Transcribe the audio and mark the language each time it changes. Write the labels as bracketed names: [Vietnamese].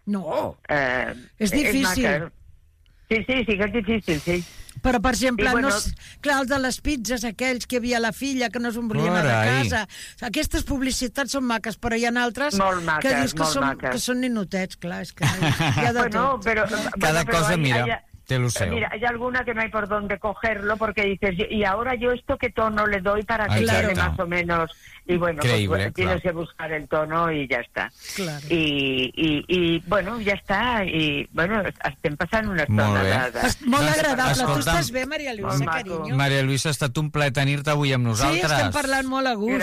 [Catalan] No, és difícil. És sí, que és difícil, sí. Però, per exemple, bueno, no és, clar, el de les pizzas, aquells que hi havia la filla, que no es volia anar a casa... Aquestes publicitats són maques, però hi ha altres maques, que dius que són ninotets, clar, és que hi ha de bueno, tot. Però, cada bueno, cosa, però, mira... [Spanish] Mira, hay alguna que no hay por dónde cogerlo porque dices, y ahora yo esto qué tono le doy para que exacto. Quede más o menos, y bueno, creíble, pues, tienes Que buscar el tono y ya está. Claro. Y bueno, ya está, y bueno, estén pasando una estona. [Catalan] Molt, molt agradable. Escolta, tu estàs bé, María Luisa, cariño? Maco. María Luisa, ha estat un plaer tenir-te avui amb nosaltres. Sí, estem parlant molt a gust.